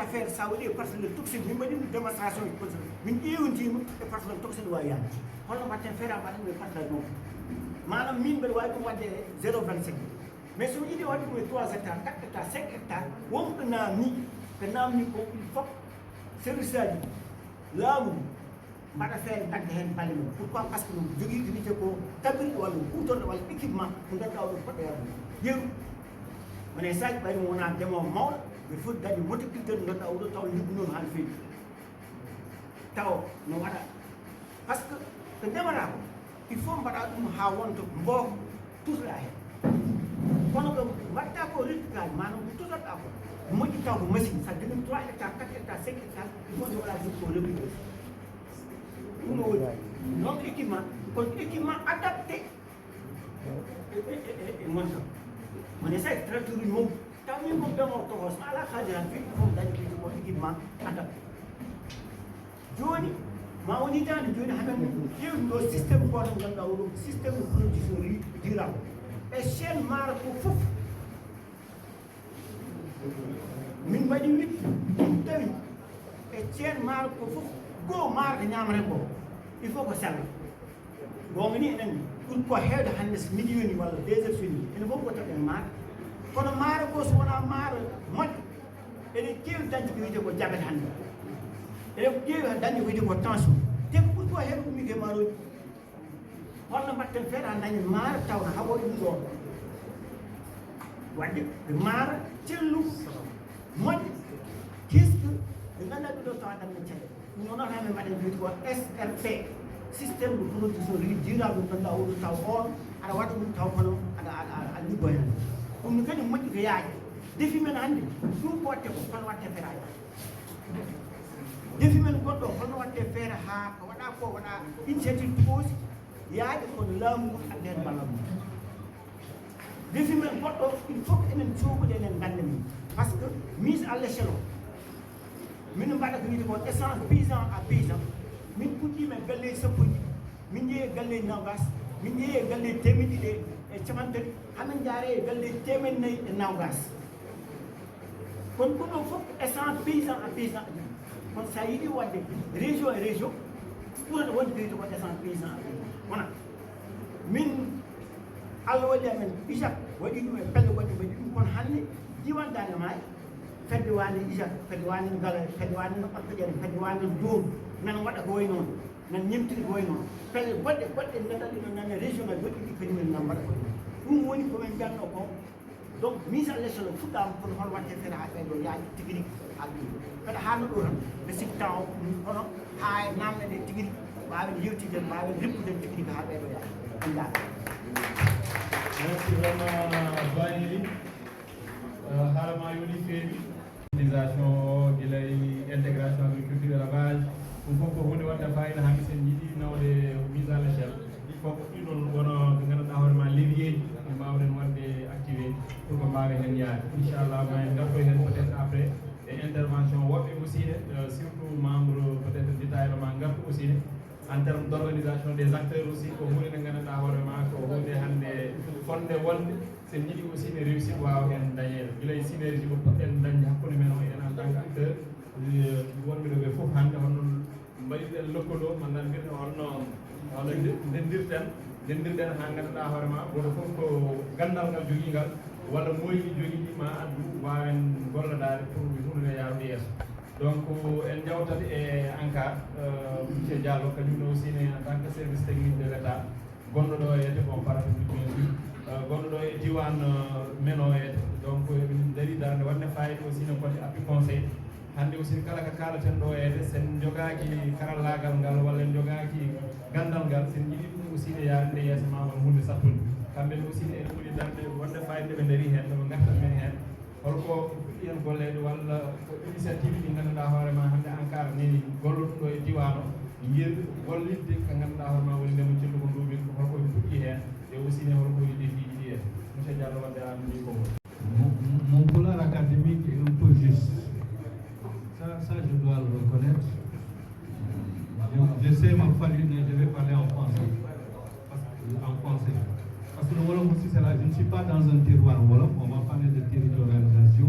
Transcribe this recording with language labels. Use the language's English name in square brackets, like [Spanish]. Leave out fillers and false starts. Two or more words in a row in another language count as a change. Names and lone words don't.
[Fula] feere sa waɗi e [French] parcelle toxique [Fula] min mbaɗi ɗum démonstration ji posé min ƴewintima e [French] parcelle toxique [Fula] wawi yaade holno mbatten feere a mbaɗanɓe parcelle noon manam min mbeɗa wawi ɗum wadde 0,25 mais somi yiiɗi wadde ɗum e 3 hectares 4 hectares 5 hectares wonko namni ko [French] il faut service [Fula] aji laamu mbaɗa feere dagde hen balle mum [French] pourquoi par ce que [Fula] ɗum jogui ko wiyete ko tabirɗe walla kutorɗe walla équipement ko ganduɗa oɗo poɗɗo yarude yeeru wone saji ɓayri mo wona ndemowo mawɗo ɓe foti dañi motoculteur ganduɗa oɗo taw liggunono han feewi taw no waɗa [French] par ce que [Fula] ko ndemata ko [French] il faut [Fula] mbaɗa ɗum ha wonta mboko tutoɗa hen kono ko mbatta ko recyclage manam ko tutoɗa ko moƴƴi taw ko machine sa jogui 3 hectares 4 hectares 5 hectares [French] il faut [Fula] nde waɗa jogui ko recyclage ɗum no woɗi non équipement kono [French] équipement adapté [Fula] e montam woni sa tracteur uji mum taw min mom demowo tokos ma ala haaji han fewi fof dañi ɓeyde ko [French] équipement adapté [Fula] joni ma woni dande joni hamen ƴewni ɗo systéme goto ganduɗa oɗo [French] systéme de production riz durable [Fula] e chaine maaro ko fof min mbaɗi wippi min tawi e chaine maaro ko fof goo maaro ko ñamata ko [French] il faut [Fula] ko sella gonga ni enen ɓuri ko hewde hande so midi yoni walla 2 heures fini ene fof ko taɓen maaro kono maaro go so wona maaro moƴƴo eɗen keewi dañde ko wiyete ko jabet hande eɗen keewi dañde ko wiyete ko tension te ko ɓuri ko hewde ummike maaroji holno mbatten feere ha dañen maaro tawno haɓoɗe ɗum ɗo wadde maaro cellu moƴƴo kiske ɓe ganduɗa ɓe ɗo tawa ɗamen caɗele ɗum noon hamen mbaɗen wiyete ko SRP [French] systéme de production riz durable [Fula] ɗum ganduɗa oɗo taw on aɗa waɗa ɗum taw kono aɗa liggo hen ɗum no kadi moƴƴi ko yaaji défi men hannde ɗum ko watte ko holno watte feere ha défi men goɗɗo holno watte feere ha ko waɗa ko waɗa [French] initiative pose [Fula] yaade kono laamu adden ballam defi men goɗɗo [French] il faut que [Fula] enen coɓuɗe enen ganda min [French] par ce que mise à l'échelle [Fula] o min mbaɗa ko wiide ko [French] essence paysan à paysan [Fula] min puɗɗima e galleji sappoji min jeeyi e galleji nogas min jeeyi e galleji temedɗiɗi e capantati hamin jaare e galleji temennayyi e nogas kono ɗum ɗo fof [French] essence paysan à paysan [Fula] kono sa yiiɗi wadde région e région ɓurata wonde ko wiide ko [French] essence paysan à paysan [Fula] wona min Allah waɗi amen IJAK waɗi ɗum e pelle goɗɗe waɗi ɗum kono hannde diwan Dande Maayo fedde wande IJAK fedde wande Ngala fedde wande no ɓattoƴere fedde wande Doom nan waɗa ko way noon nan ñemtiri ko way noon pelle goɗɗe ndeɗal ɗino nane régional goɗɗi ɗi kañumen nan mbaɗa ko way noon ɗum woni komin mbiyanno ko [French] donc mise à l'échelle [Fula] fuɗɗama kono hono watte feere ha ɓeɗo yaaji tigui rigui haɗum kadi haalno ɗo tan nde sikki taw hono ha namde ɗe tigui rigui mbawen yewtiden mbawen rippude tigui rigui ha ɓeɗo yaaji on jaara. [French] Merci vraiment Banili. [Fula] Harama yoni fewi [French] organisation de l'intégration agriculture élevage [Fula] ɗum fof ko hunde wadde fayida hande sen jiiɗi nawde [French] mise à l'échelle il faut [Fula] ko ɗiɗon wono ɓe ganduɗa hoorema levier ɗi mbawɗen wadde [French] activé pour [Fula] ko mbawa hen yaade inchallah ma en gartoy hen [French] peut être après [Fula] e intervention woɓɓe [French] aussi surtout membre peut être détaillé [Fula] ma gartu [French] aussi en termes d'organisation des acteurs aussi [Fula] ko hunde nde ganduɗa hoorema ko hunde hande fonde wonde sen jiiɗi aussi ne réussite wawa hen dañede guilay synergie mo poɗɗen dañde hakkude men o en [French] en tant que acteur [Fula] wonɓe ɗo ɓe foof hande honno mbaɗiɗen lëkkalo mandan mbirɗen holno dendirɗen ha ganduɗa hoorema goto foof ko gandal ngal joguigal walla moyƴi joguiɗi ma addu wawen gollodade pour hunde nde yaarude yeeso donc en jawtat e ENCAR monsieur Diallo kañumne aussi ne [French] en tant que service technique de l' état [Fula] gonɗo ɗo yete [French] bon parapublic bien sûr [Fula] gonɗo ɗo e diwan men o yete donc min dari darde wadde fayida aussi no [French] côté appui conseil [Fula] hande aussi kala ko kalaten ɗo yede sen jogaki karallagal ngal walla en jogaki gandal ngal sen jiiɗi ɗum aussi ne yaade yeeso ma won hunde sattude kamɓen aussi ne en ɓuuri darde wadde fayida ɓe daari hen ɗoɓe gartan men hen holko fuɗɗi hen gollede walla ko initiative ɗi ganduɗa hoorema hande ENCAR neni golloɗum ɗo e diwan o yirde gollidde ko ganduɗa hoorema woni ndemo cillu ko nduɓin ko holko fuɗɗi hen [French] et aussi [Fula] ne holko woni défiji ɗi hen monsieur Diallo wadde amni ko [French] mon boulot académique est un peu juste. Ça je dois le reconnaître. Je sais ma famille, je vais parler en français. Parce que le Wolof aussi, c'est là. Je ne suis pas dans un terroir Wolof, on va parler de territorialisation.